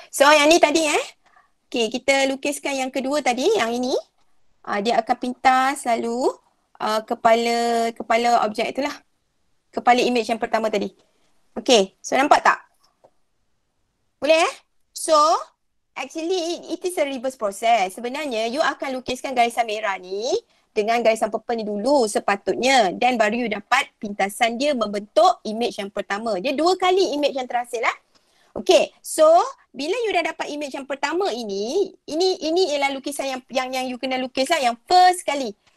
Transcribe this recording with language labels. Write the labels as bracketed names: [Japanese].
[Malay] So yang ni tadi Okay, kita lukiskan yang kedua tadi, yang ini. Dia akan pintas lalu kepala objek itulah. Kepala image yang pertama tadi. Okay, so nampak tak? [English] Boleh So, actually it is a reverse process. [Malay] Sebenarnya you akan lukiskan garisan merah ni dengan garisan purple ni dulu sepatutnya. Dan baru you dapat pintasan dia membentuk image yang pertama. Dia 2 kali image yang terhasil lah. Okay, so bila you dah dapat image yang pertama ini ialah lukisan yang you kena lukis lah, yang first kali.